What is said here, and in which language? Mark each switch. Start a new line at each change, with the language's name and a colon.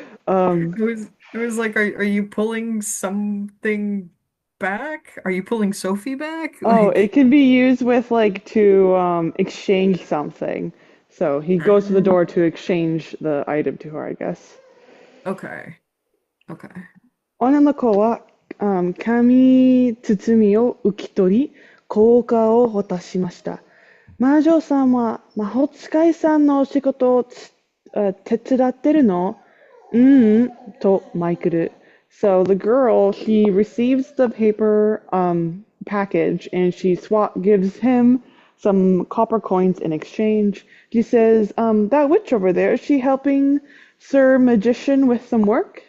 English: It was like, are you pulling something back? Are you pulling Sophie back? Oh, it Like, can be used with like to exchange something. So he goes to the door to exchange the item to her, I guess. okay, okay.
Japanese: 女の子は、紙包みを受け取り、効果を果たしました。魔女さんは魔法使いさんのお仕事を手伝ってるのとマイクル。
English: So the girl, she receives the paper package and she gives him some copper coins in exchange. She says, that witch over there, is she helping Sir Magician with some work?